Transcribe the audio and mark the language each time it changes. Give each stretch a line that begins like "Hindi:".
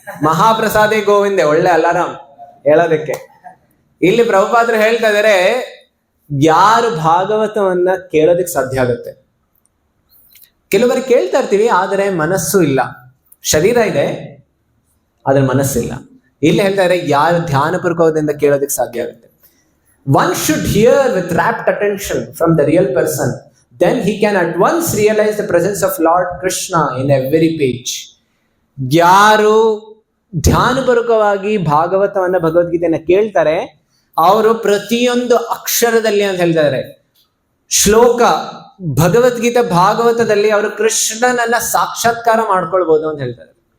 Kannada: ಮಹಾಪ್ರಸಾದೇ ಗೋವಿಂದೆ, ಒಳ್ಳೆ ಅಲಾರಾಮ್ ಹೇಳೋದಕ್ಕೆ. ಇಲ್ಲಿ ಪ್ರಭುಪಾದರು ಹೇಳ್ತಾ ಇದಾರೆ, ಯಾರು ಭಾಗವತವನ್ನ ಕೇಳೋದಕ್ಕೆ ಸಾಧ್ಯ ಆಗುತ್ತೆ. ಕೆಲವರಿಗೆ ಕೇಳ್ತಾ ಇರ್ತೀವಿ, ಆದರೆ ಮನಸ್ಸು ಇಲ್ಲ. ಶರೀರ ಇದೆ ಆದ್ರೆ ಮನಸ್ಸಿಲ್ಲ. ಇಲ್ಲಿ ಹೇಳ್ತಾ ಇದ್ದಾರೆ, ಯಾರು ಧ್ಯಾನಪೂರ್ವಕದಿಂದ ಕೇಳೋದಕ್ಕೆ ಸಾಧ್ಯ ಆಗುತ್ತೆ.
English: One should hear with rapt attention from the real person. Then he can at once realize the presence of Lord Krishna in every page.
Kannada: ಯಾರು ಧ್ಯಾನಪೂರ್ವಕವಾಗಿ ಭಾಗವತವನ್ನ ಭಗವದ್ಗೀತೆಯನ್ನ ಕೇಳ್ತಾರೆ, ಅವರು ಪ್ರತಿಯೊಂದು ಅಕ್ಷರದಲ್ಲಿ ಅಂತ ಹೇಳ್ತಾರೆ, ಶ್ಲೋಕ ಭಗವದ್ಗೀತೆ ಭಾಗವತದಲ್ಲಿ ಅವರು ಕೃಷ್ಣನನ್ನ ಸಾಕ್ಷಾತ್ಕಾರ ಮಾಡ್ಕೊಳ್ಬಹುದು ಅಂತ ಹೇಳ್ತಾರೆ.